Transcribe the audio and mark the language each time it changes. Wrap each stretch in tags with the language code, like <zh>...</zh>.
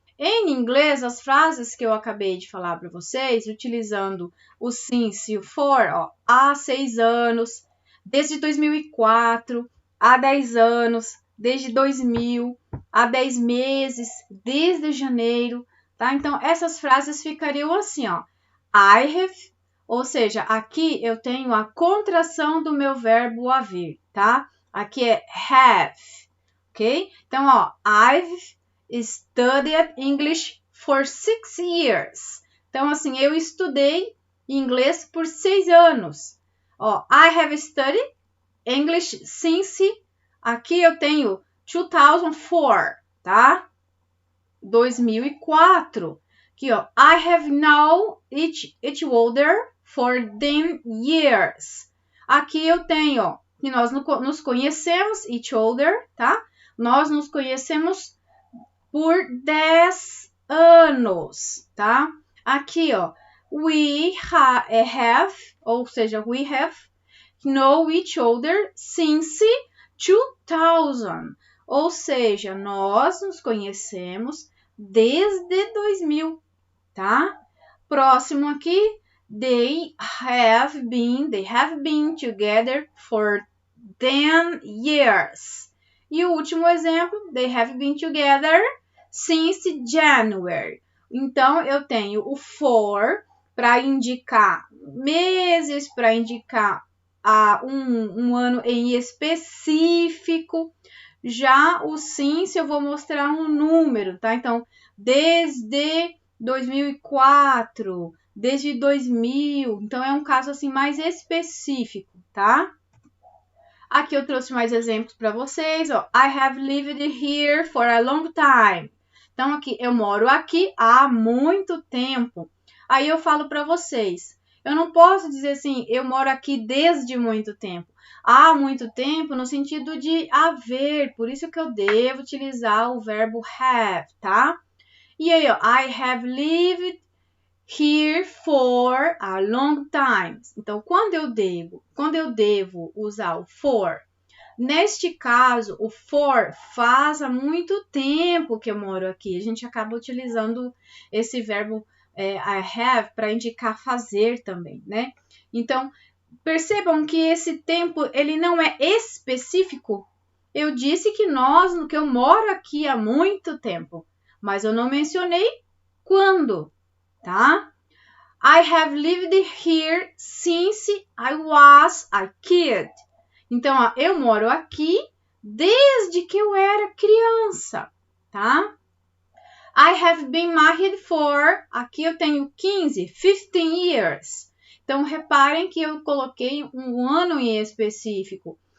<pt>Em inglês, as frases que eu acabei de falar para vocês, utilizando o since e o for, ó, há 6 anos, desde 2004, há 10 anos, desde 2000, há 10 meses, desde janeiro, tá? Então, essas frases ficariam assim, ó. I have, ou seja, aqui eu tenho a contração do meu verbo haver, tá? Aqui é have, ok?</pt> <en>Então, ó, I've studied English for 6 years.</en> <pt>Então, assim, eu estudei inglês por 6 anos.</pt> <en>Ó, I have studied English since.</en> <pt>Aqui eu tenho 2004, tá? 2004. Aqui, ó.</pt> <en>I have known each other for 10 years.</en> <pt>Aqui eu tenho, ó, que nós nos conhecemos, each other, tá? Nós nos conhecemos por 10 anos, tá? Aqui, ó,</pt> <en>we have,</en> <pt>ou seja,</pt> <en>we have known each other since 2000.</en> <pt>Ou seja, nós nos conhecemos desde 2000, tá? Próximo aqui,</pt> <en>they have been together for 10 years.</en> <pt>E o último exemplo,</pt> <en>they have been together since January.</en> <pt>Então, eu tenho o for para indicar meses, para indicar um ano em específico. Já o since eu vou mostrar um número, tá? Então, desde 2004, desde 2000. Então, é um caso assim mais específico, tá? Aqui eu trouxe mais exemplos para vocês, ó.</pt> <en>I have lived here for a long time.</en> <pt>Então, aqui, eu moro aqui há muito tempo. Aí eu falo para vocês, eu não posso dizer assim, eu moro aqui desde muito tempo. Há muito tempo no sentido de haver, por isso que eu devo utilizar o verbo have, tá? E aí, ó,</pt> <en>I have lived here for a long time.</en> <pt>Então, quando eu devo usar o for, neste caso, o for faz há muito tempo que eu moro aqui. A gente acaba utilizando esse verbo I have para indicar fazer também, né? Então, percebam que esse tempo, ele não é específico. Eu disse que eu moro aqui há muito tempo, mas eu não mencionei quando, tá?</pt> <en>I have lived here since I was a kid.</en> <pt>Então, ó, eu moro aqui desde que eu era criança, tá?</pt> <en>I have been married for,</en> <pt>aqui eu tenho</pt> <en>15 years.</en> <pt>Então, reparem que eu coloquei um ano em específico.</pt>